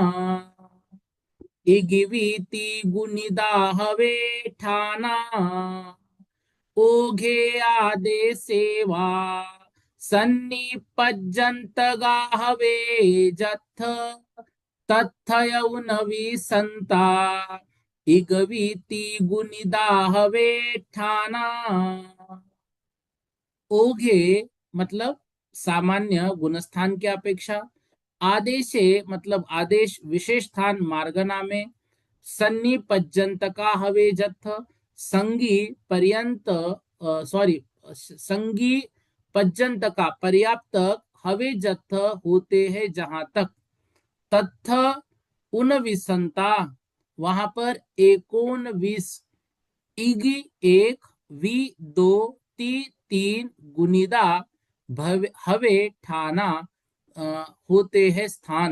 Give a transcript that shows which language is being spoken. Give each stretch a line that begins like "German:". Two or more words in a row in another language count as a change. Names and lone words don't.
Prakrit languages: इगवीति गुणिदाहवे ठाना, ओघे आदे सेवा, सन्निपज्जन्त गाहवे जत्थ, तथयौ नविसन्ता, इगवीति गुणिदाहवे ठाना।
Hindi: ओघे मतलब सामान्य गुणस्थान की अपेक्षा, आदेशे मतलब आदेश विशेष स्थान मार्गना में,
Prakrit languages: सन्निपज्जंत का हवे जत्थ
Hindi: संगी पर्यंत सॉरी संगी पज्जंत का पर्याप्त हवे जत्थ होते हैं जहां तक,
Prakrit languages: तत्थ उन विसंता
Hindi: वहां पर एकोन विस, इगी एक, वी दो, ती तीन,
Prakrit languages: गुनिदा हवे ठाना
Hindi: होते हैं स्थान।